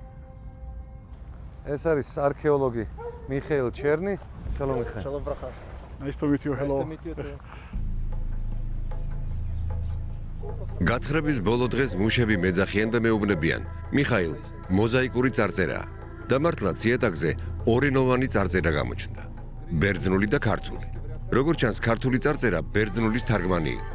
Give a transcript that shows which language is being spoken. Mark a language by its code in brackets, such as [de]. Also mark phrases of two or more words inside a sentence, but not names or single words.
[ka] ეს არის არქეოლოგი მიხეილ ჩერნი. [he] Shalom Mikhail. Shalom bracha. [en] Nice to meet you. Hello. Nice to meet you too. [ka] გათხრების ბოლო დღეს მუშები მეძახიან და მეუბნებიან. მიხაილ, მოზაიკური წარწერაა. და მართლაც იატაკზე ორენოვანი წარწერა გამოჩნდა. ბერძნული და ქართული. როგორც ჩანს, ქართული წარწერა ბერძნულის თარგმანი იყო.